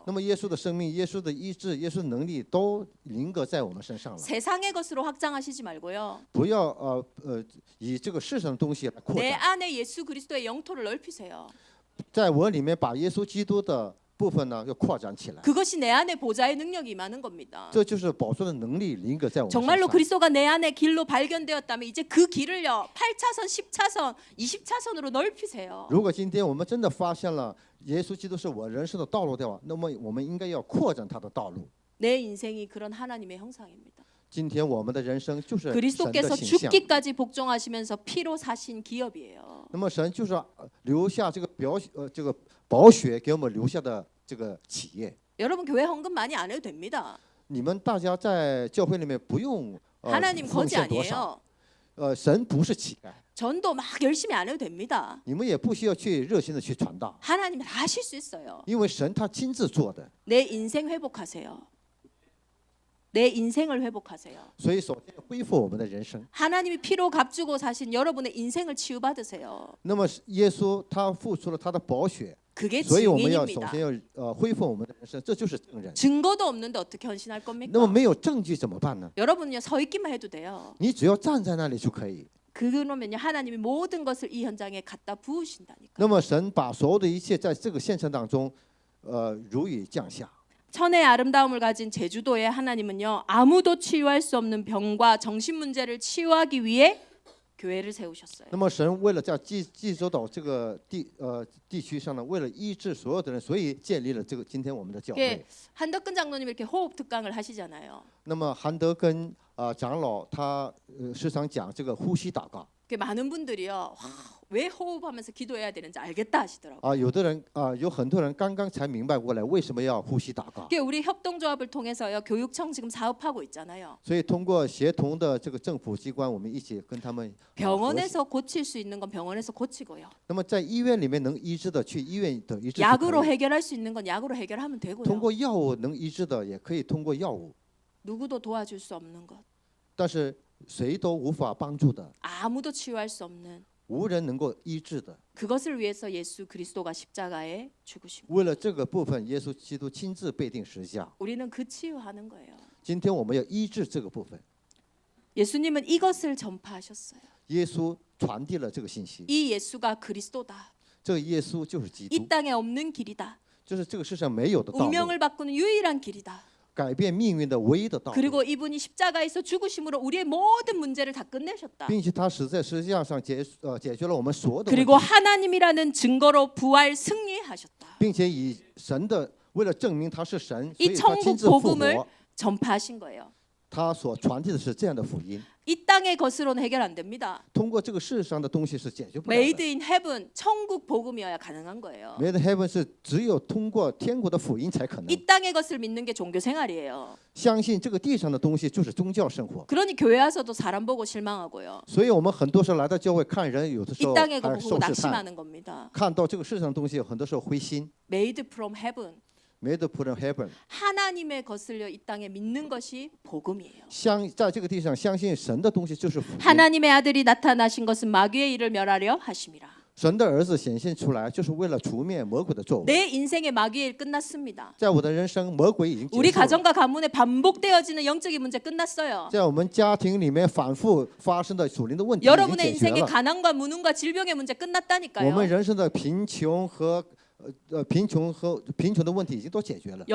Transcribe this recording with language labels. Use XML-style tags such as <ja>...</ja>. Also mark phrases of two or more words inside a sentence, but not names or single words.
<zh>那么耶稣的生命、耶稣的医治、耶稣的能力都临格在我们身上了。</zh> <ko>세상의 것으로 확장하시지 말고요.</ko> <zh>不要以这个世上的东西来扩</zh> <ko>내</ko> <zh>展，</zh> <ko>안에 예수 그리스도의 영토를 넓히세요.</ko> <zh>在我里面把耶稣基督的部分呢要扩展起来。</zh> <ko>그것이 내 안에 보좌의 능력이 임하는 겁니다.</ko> <zh>这就是宝座的能力临格在我们身</zh> <ko>정말로</ko> <zh>上。</zh> <ko>그리스도가 내 안에 길로 발견되었다면 이제 그 길을요 8차선, 10차선, 20차선으로 넓히세요.</ko> <zh>如果今天我们真的发现了耶稣基督是我人生的道路的话，那么我们应该要扩展他的道路。</zh> <ko>내 인생이 그런 하나님의 형상입니다.</ko> <zh>今天我们的人生就是神的</zh> <ko>그리스도께서</ko> <zh>形象。</zh> <ko>죽기까지 복종하시면서 피로 사신 기업이에요.</ko> <zh>那么神就是留下这个宝血给我们留下的这个企业。</zh> <ko>여러분 교회 헌금 많이 안 해도 됩니다.</ko> <zh>你们大家在教会里面不用</zh> <ko>하나님</ko> <zh>奉</zh> <ko>거지</ko> <zh>献多少，</zh> <ko>아니에요.</ko> <zh>神不是乞丐，</zh> <ko>전도 막 열심히 안 해도 됩니다.</ko> <zh>你们也不需要去热心的去传道，</zh> <ko>하나님이 다 하실 수 있어요.</ko> <zh>因为神他亲自做的。</zh> <ko>내 인생 회복하세요. 내 인생을 회복하세요.</ko> <zh>所以首先恢复我们的人生。</zh> <ko>하나님이 피로 값주고 사신 여러분의 인생을 치유받으세요.</ko> <zh>那么耶稣他付出了他的宝血，</zh> <ko>그게</ko> <zh>所以我们要首</zh> <ko>증인입니다.</ko> <zh>先要恢复我们的人生，这就是证人。</zh> <ko>증거도 없는데 어떻게 헌신할</ko> <zh>那么</zh> <ko>겁니까?</ko> <zh>没有证据怎么办呢？</zh> <ko>여러분은요 서 있기만 해도 돼요.</ko> <zh>你只要站在那里就可以。</zh> <ko>그러면요 하나님이 모든 것을 이 현장에 갖다 부으신다니까.</ko> <zh>那么神把所有的一切在这个现场当中，如雨降下。</zh> <ko>천의 아름다움을 가진 제주도의 하나님은요 아무도 치유할 수 없는 병과 정신 문제를 치유하기 위해 교회를 세우셨어요.</ko> <zh>那么神为了在济州岛这个地区上呢，为了医治所有的人，所以建立了这个今天我们的教</zh> <ko>이게</ko> <zh>会。</zh> <ko>한덕근 장로님 이렇게 호흡 특강을 하시잖아요.</ko> <zh>那么韩德根长老他时常讲这个呼吸祷告。</zh> <ko>많은 분들이요 와, 왜 호흡하면서 기도해야 되는지 알겠다 하시더라고요.</ko> <zh>有的人有很多人刚刚才明白过来为什么要呼吸祷告。</zh> <ko>우리 협동조합을 통해서요 교육청 지금 사업하고 있잖아요.</ko> <zh>所以通过协同的这个政府机关，我们一起跟他们合作。</zh> <ko>병원에서 고칠 수 있는 건 병원에서 고치고요.</ko> <zh>那么在医院里面能医治的，去医院的医治就可以。</zh> <ko>약으로 해결할 수 있는 건 약으로 해결하면</ko> <zh>通</zh> <ko>되고요.</ko> <zh>过药物能医治的，也可以通过药物。</zh> <ko>누구도 도와줄 수 없는 것,</ko> <zh>但是谁都无法帮助的，</zh> <ko>아무도 치유할 수 없는</ko> <zh>无人能够医治的。</zh> <ko>그것을 위해서 예수 그리스도가 십자가에 죽으신 것.</ko> <zh>为了这个部分，耶稣基督亲自被钉十字架。</zh> <ko>우리는 그 치유하는 거예요.</ko> <zh>今天我们要医治这个部分。</zh> <ko>예수님은 이것을 전파하셨어요.</ko> <zh>耶稣传递了这个信息，</zh> <ko>이 예수가 그리스도다.</ko> <zh>这个耶稣就是基督</zh> <ko>이 ， 땅에 없는 길이다.</ko> <zh>就是这个世上没有的道路，</zh> <ko>운명을 바꾸는 유일한 길이다.</ko> <zh>改变命运的唯一的道路。</zh> <ko>그리고 이분이 십자가에서 죽으심으로 우리의 모든 문제를 다 끝내셨다.</ko> <zh>并且他死在十字架上解决了我们所有的问</zh> <ko>그리고</ko> <zh>题，</zh> <ko>하나님이라는 증거로 부활 승리하셨다.</ko> <zh>并且以神的为了证明他是神，所</zh> <ko>이</ko> <zh>以他亲</zh> <ko>천국</ko> <zh>自复</zh> <ko>복음을</ko> <zh>活，</zh> <ko>전파하신 거예요.</ko> <zh>他所传递的是这样的福音，</zh> <ko>이 땅의 것으로는 해결 안 됩니다.</ko> <zh>通过这个世上的东西是解决不了的。</zh> <en>Made in heaven,</en> <ko>천국 복음이어야 가능한 거예요.</ko> <en>Made in heaven</en> <zh>是只有通过天国的福音才可能。</zh> <ko>이 땅의 것을 믿는 게 종교 생활이에요.</ko> <zh>相信这个地上的东西就是宗教生活，</zh> <ko>그러니 교회 와서도 사람 보고 실망하고요.</ko> <zh>所以我们很多时候来到教会看人，有的时</zh> <ko>이</ko> <zh>候</zh> <ko>땅의 거</ko> <zh>还</zh> <ko>보고</ko> <zh>受试探，</zh> <ko>낙심하는 겁니다.</ko> <zh>看到这个世上的东西，很多时候灰心。</zh> <en>Made from heaven, Made from heaven，</en> <ko>하나님의 것을요 이 땅에 믿는 것이 복음이에요.</ko> <zh>在这个地上相信神的东西就是福音。</zh> <ko>하나님의 아들이 나타나신 것은 마귀의 일을 멸하려 하심이라.</ko> <zh>神的儿子显现出来，就是为了除灭魔鬼的作为。</zh> <ko>내 인생의 마귀의 일 끝났습니다.</ko> <zh>在我的人生，魔鬼已经</zh> <ko>우리</ko> <zh>结束了。</zh> <ko>가정과 가문에 반복되어지는 영적인 문제 끝났어요.</ko> <zh>在我们家庭里面反复发生的属灵的问题已经</zh> <ko>여러분의</ko> <zh>解决</zh> <ko>인생의</ko> <zh>了。</zh> <ko>가난과 무능과 질병의 문제</ko> <zh>我们</zh> <ko>끝났다니까요.</ko> <zh>人生的贫穷和贫穷的问题已经都解决了。</zh>